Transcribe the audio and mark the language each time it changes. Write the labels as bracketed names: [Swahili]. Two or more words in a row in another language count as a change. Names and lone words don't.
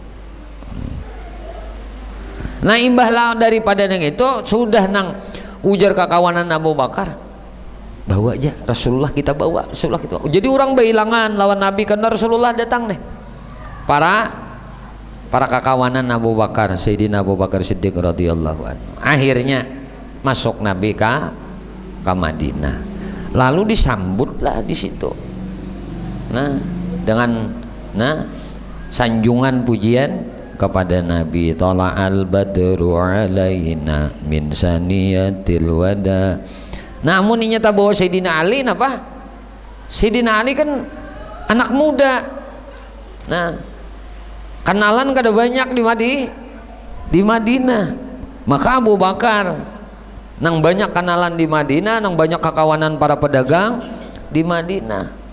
[Banjar] Nah, imbah lawan daripada yang itu sudah nang ujar kakawanan Abu Bakar. bawa aja Rasulullah, kita bawa Rasulullah kita. Jadi orang behilangan lawan Nabi karena Rasulullah datang deh. Para kakawanan Abu Bakar, Sayyidina Abu Bakar Siddiq [Arabic] radhiyallahu anhu. [Indonesian] Akhirnya masuk Nabi ke Madinah. Lalu disambutlah di situ. Nah, dengan sanjungan pujian kepada Nabi. [Arabic] Tala'al badru alaina min saniyatil wada. [Indonesian] Namun ini nyata bahwa Sayyidina Ali apa? Sayyidina Ali kan anak muda. [Banjar] Nah, kenalan kada banyak di Madinah. Maka Abu Bakar nang banyak kenalan di Madinah, nang banyak kakawanan para pedagang di Madinah.